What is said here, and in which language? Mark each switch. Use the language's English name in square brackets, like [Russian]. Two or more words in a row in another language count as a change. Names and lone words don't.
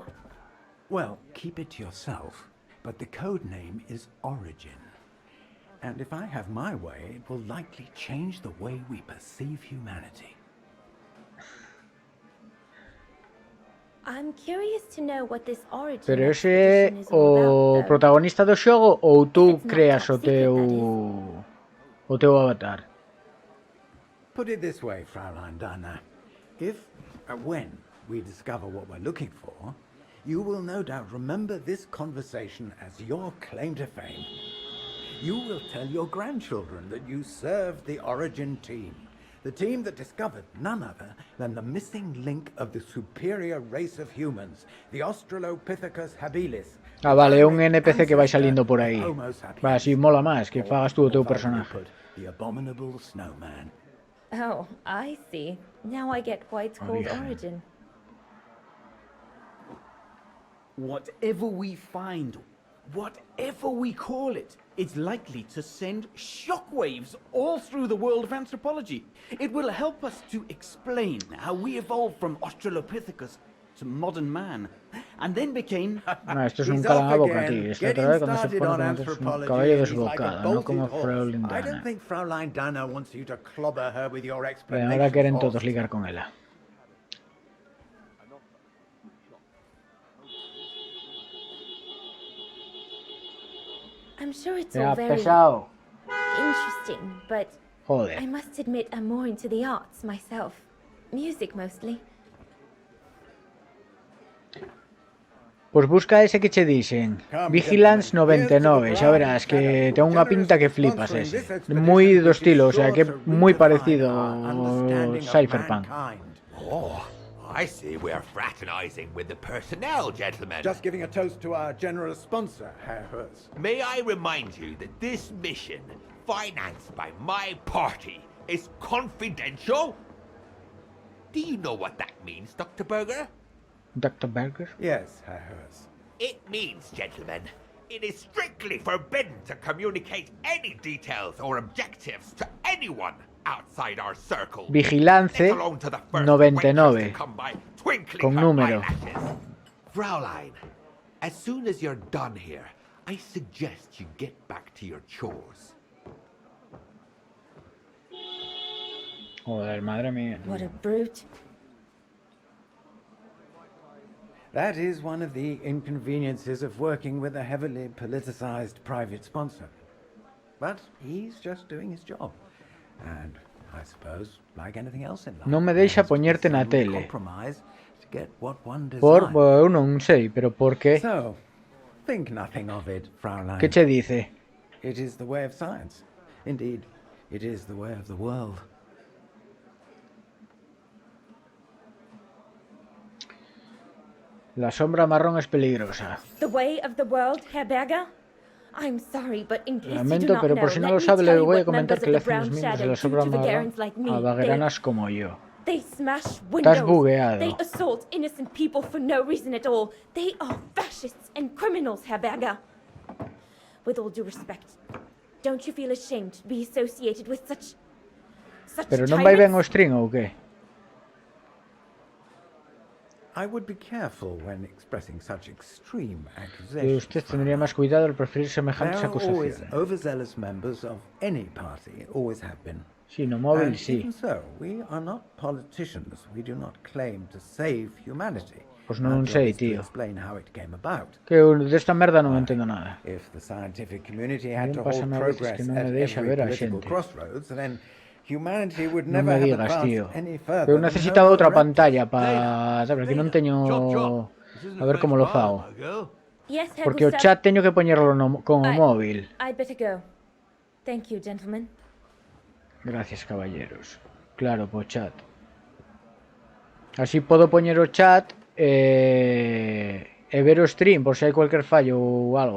[English] Well, keep it to yourself, but the code name is Origin. And if I have my way, it will likely change the way we perceive humanity. I'm curious to know what this origin [Spanish] Pero ese [English] expedition [Galician] é [English] is all [Galician] o [English] about, though. [Galician] protagonista do xogo ou tú [English] It's not [Galician] creas [English] top secret, that [Galician] o teu avatar? [English] put it this way, Fraulein Dana. If, when we discover what we're looking for, you will no doubt remember this conversation as your claim to fame. You will tell your grandchildren that you served the Origin team. The team that discovered none other than the missing link of the superior race of humans, the Australopithecus habilis. [Galician] Ah, vale, un NPC que vai saliendo por aí. Va, así mola máis, que fagas tú o teu personaje. [English] The abominable snowman. Oh, I see. Now I get why it's called Origin. Whatever we find, whatever we call it, it's likely to send shockwaves all through the world of anthropology. It will help us to explain how we evolved from Australopithecus to modern man, and then became... [Spanish] esto es un calabocatí. Esta otra vez cuando se pone como es un caballo desbocado, no como Fraulein Dana. Ahora quieren todos ligar con ella. [English] I'm sure it's [Spanish] Ya, [English] all very [Spanish] pesado. [English] interesting, but [Spanish] Joder. [English] I must admit I'm more into the arts myself. Music mostly. [Galician] Pues busca ese que che dicen. Vigilance 99. Xa verás que ten unha pinta que flipas ese. Muy do estilo, o sea que muy parecido ao Cyberpunk. [English] Oh, I see we're fraternizing with the personnel, gentlemen. Just giving a toast to our generous sponsor, Herr Hurst. May I remind you that this mission, financed by my party, is confidential? Do you know what that means, Dr. Berger? Dr. Berger? Yes, Herr Hurst. It means, gentlemen, it is strictly forbidden to communicate any details or objectives to anyone outside our circle. [Spanish] Vigilance 99. Con número. [English] Fraulein, as soon as you're done here, I suggest you get back to your chores. [Spanish] Joder, madre mía. [English] What a brute. That is one of the inconveniences of working with a heavily politicized private sponsor. But he's just doing his job. And I suppose, like anything else in life, [Galician] No me deixa poñerte na tele. [English] compromise to get what one [Galician] Por, [English] desires. [Galician] bueno, non sei, pero por qué? [English] So, think nothing of it, Fraulein. [Galician] Que che dice? [English] It is the way of science. Indeed, it is the way of the world. [Spanish] La sombra marrón es peligrosa. [English] The way of the world, Herr Berger? I'm sorry, but in case you do [Spanish] Lamento, [English] not [Spanish] pero [English] know, [Spanish] por si no [English] let [Spanish] lo [English] me [Spanish] sabe, [English] tell [Spanish] le [English] you [Spanish] voy a [English] what [Spanish] comentar [English] members [Spanish] que [English] of [Spanish] le [English] the [Spanish] hacen los [English] Brown [Spanish] miembros de [English] Shadow [Spanish] la [English] do [Spanish] sombra [English] to [Spanish] marrón [English] Vagarans like me. [Spanish] a vagueranas como yo. [English] They smash [Spanish] Estás [English] windows. [Spanish] bugueado. [English] They assault innocent people for no reason at all. They are fascists and criminals, Herr Berger. With all due respect, don't you feel ashamed to be associated with such [Galician] Pero non vai ben o [English] tyrants? [Galician] string ou que? [English] I would be careful when expressing such extreme [Spanish] Que [English] accusations. [Spanish] usted tendría más cuidado al preferir semejantes [English] There are always [Spanish] acusaciones. [English] overzealous members of any party, always have been. [Galician] Sí, no móvil, [English] And [Galician] sí. [English] even so, we are not politicians. We do not claim to save humanity. [Galician] Pues non [English] Our job [Galician] sei, [English] is to [Galician] tío. [English] explain how it came about. [Galician] Que desta merda non entendo nada. [English] If the scientific community had to [Galician] Bien [English] hold [Galician] pásame a veces [English] progress [Galician] que non me [English] at [Galician] deixa [English] every [Galician] ver a [English] political [Galician] xente. [English] crossroads, then humanity would [Galician] Non [English] never [Galician] me [English] have [Galician] digas, [English] advanced [Galician] tío. [English] any further. [Galician] Eu [English] than [Galician] necesitaba [English] Homo [Galician] outra [English] erectus. [Galician] pantalla para... Sabe, aquí non teño... [Spanish] A ver como lo fago. [English] Yes, Herr [Galician] Porque o [English] Gustav. [Galician] chat teño que poñerlo no, con o móvil. [English] I'd better go. Thank you, gentlemen. [Spanish] Gracias, caballeros. Claro, po chat. [Galician] Así podo poñer o chat e ver o stream por se hai cualquier fallo ou algo.